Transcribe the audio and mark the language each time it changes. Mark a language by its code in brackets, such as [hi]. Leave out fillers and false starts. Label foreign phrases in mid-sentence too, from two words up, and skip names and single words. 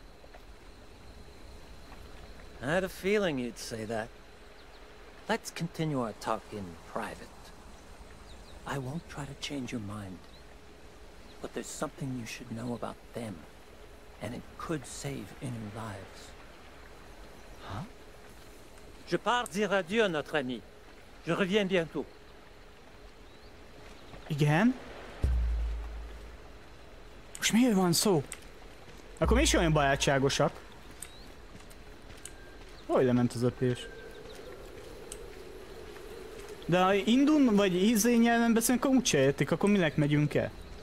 [en] I had a feeling you'd say that. Let's continue our talk in private. I won't try to change your mind. But there's something you should know about them. And it could save any lives. Huh? [fr] Je pars dire adieu à notre ami. Je reviens bientôt. [hu] Igen? Most miért van szó? Akkor mi is olyan barátságosak? Hogy lement az öpés? De ha indul, vagy ízé nyelven beszélünk, akkor úgyse értik, akkor minek megyünk el?